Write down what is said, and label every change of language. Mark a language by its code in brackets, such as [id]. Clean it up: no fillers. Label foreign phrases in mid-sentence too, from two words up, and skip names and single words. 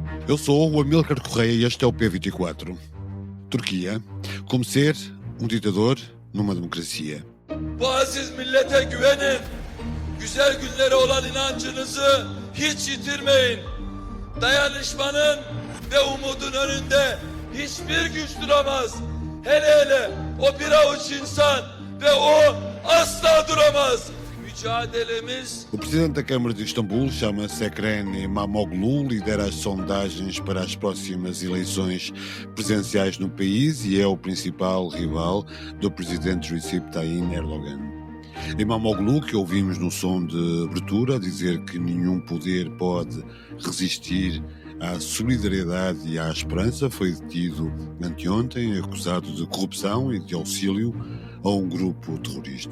[pt] Eu sou o Amílcar Correia e este é o P24. Turquia, como ser um ditador numa democracia. [tr] Bu aziz millete güvenin. Güzel günlere olan inancınızı hiç yitirmeyin. Dayanışmanın ve umudun önünde hiçbir güç duramaz. Hele hele o bir avuç insan ve o asla duramaz. [pt] O presidente da Câmara de Istambul chama-se Ekrem İmamoğlu, lidera as sondagens para as próximas eleições presidenciais no país e é o principal rival do presidente Recep Tayyip Erdogan. İmamoğlu, que ouvimos no som de abertura, dizer que nenhum poder pode resistir à solidariedade e à esperança, foi detido anteontem, acusado de corrupção e de auxílio a um grupo terrorista.